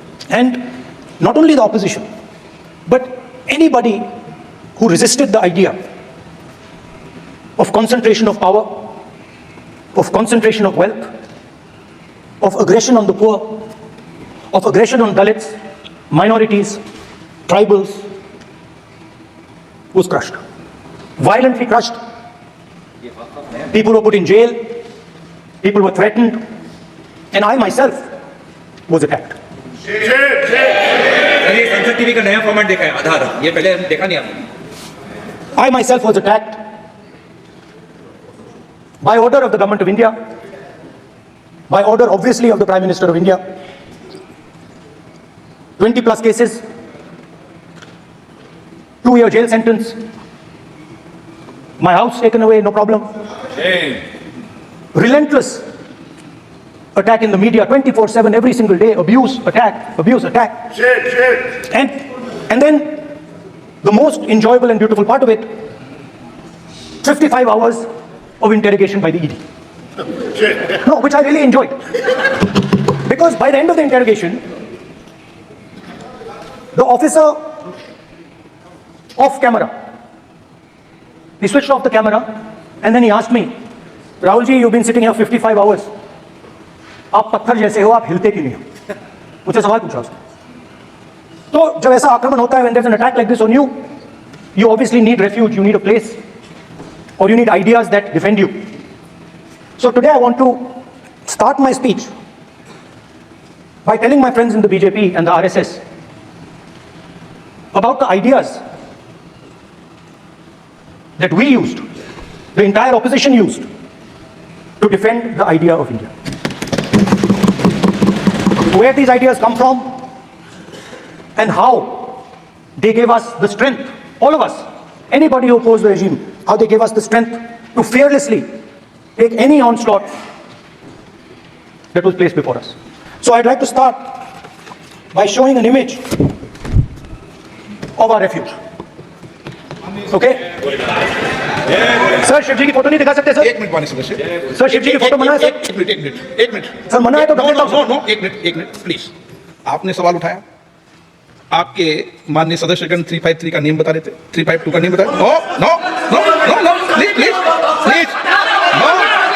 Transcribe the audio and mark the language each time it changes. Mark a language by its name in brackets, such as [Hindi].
[English] And not only the opposition, but anybody who resisted the idea of concentration of power, of concentration of wealth, of aggression on the poor, of aggression on Dalits, minorities, tribals, was crushed. Violently crushed. People were put in jail. People were threatened. And I myself was attacked. [Hindi] संसद TV का नया format देखा है, आधार, ये पहले देखा नहीं आपने। [English] I myself was attacked by order of the government of India, by order obviously of the Prime Minister of India. 20 plus cases, 2-year jail sentence, my house taken away, no problem. Relentless attack in the media, 24/7, every single day, abuse, attack, abuse, attack. And then the most enjoyable and beautiful part of it, 55 hours of interrogation by the ED. No, which I really enjoyed. Because by the end of the interrogation, the officer off camera, he switched off the camera and then he asked me, Rahul ji, you've been sitting here 55 hours. [Hindi] आप पत्थर जैसे हो, आप हिलते क्यों नहीं हो? मुझे सवाल पूछा उसने। तो जब ऐसा आक्रमण होता है, [English] when there's an attack like this on you, you obviously need refuge, you need a place, or you need ideas that defend you. So today I want to start my speech by telling my friends in the BJP and the RSS about the ideas that we used, the entire opposition used, to defend the idea of India. Where these ideas come from and how they gave us the strength all of us, anybody who opposed the regime, how they gave us the strength to fearlessly take any onslaught that was placed before us. So I'd like to start by showing an image of our refuge. Okay? [Hindi] Sir Shiv जी की photo नहीं दिखा सकते sir? एक minute माननीय सदस्य sir Shiv जी की photo मना है सर? एक मिनट सर मना है तो [English] no [Hindi] गलत [English] no no [Hindi] एक मिनट [English] Please. [Hindi] आपने सवाल उठाया, आपके माननीय सदस्यगण 353 का नियम बता रहे थे, 352 का नियम बता रहे। [English] No no no no no please please please no.